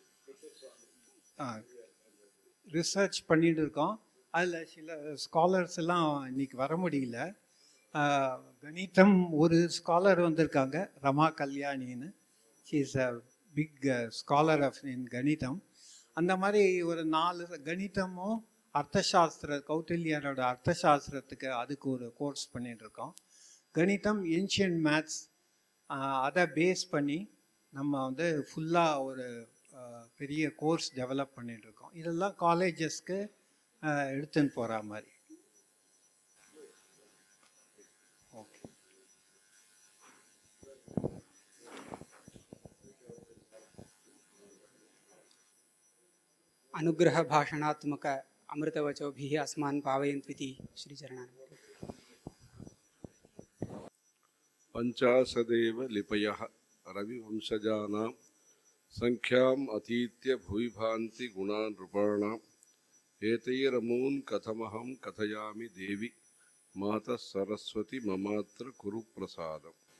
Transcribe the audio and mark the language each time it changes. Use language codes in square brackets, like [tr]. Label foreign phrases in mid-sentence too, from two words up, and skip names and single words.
[ta] ரிசர்ச் பண்ணிட்டு இருக்கோம். அதில் சில ஸ்காலர்ஸ் எல்லாம் இன்னைக்கு வர முடியல. கணிதம் ஒரு ஸ்காலர் வந்திருக்காங்க, ரமா கல்யாணின்னு. [en] She is a big scholar of in கணிதம். [ta] அந்த மாதிரி ஒரு 4 கணிதமும் அர்த்தசாஸ்திர, கௌட்டில்யரோட அர்த்தசாஸ்திரத்துக்கு அதுக்கு ஒரு கோர்ஸ் பண்ணிட்டு இருக்கோம். கணிதம், [en] ancient maths, [ta] அதை பேஸ் பண்ணி நம்ம வந்து ஃபுல்லாக ஒரு பெரிய கோர்ஸ் டெவலப் பண்ணிட்டு இருக்கோம். இதெல்லாம் காலேஜஸ்க்கு எடுத்துன்னு போகிற மாதிரி. ஓகே. [sa] अनुग्रह भाषणात्मक अमृतवचोभिः अस्मान् पावयन्त्विति श्रीचरणान्। पञ्चाशदेव लिपयः रविवंशजानां संख्याम् अतीत्य भुवि भान्ति गुणा नृपाणाम् एतैरमून् कथमहं कथयामि देवि मातः सरस्वती ममात्र कुरु प्रसादम्।